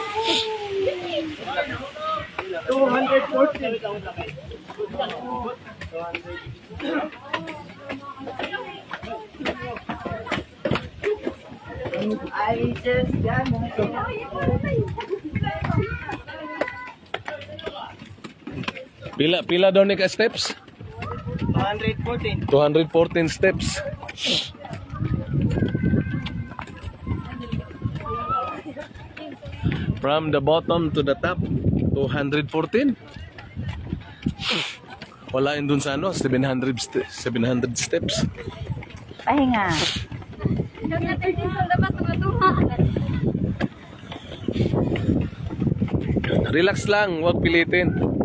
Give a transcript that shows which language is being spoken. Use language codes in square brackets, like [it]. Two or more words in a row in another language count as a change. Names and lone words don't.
[en] 240. I just got [hil] Pila daw ni ka steps? [en] 114. 214 steps. From the bottom to the top, 214. [tl] Wala yun dun sa ano, 700 steps. Pahinga. Huwag natin din sa labas matuha. Relax lang, huwag pilitin.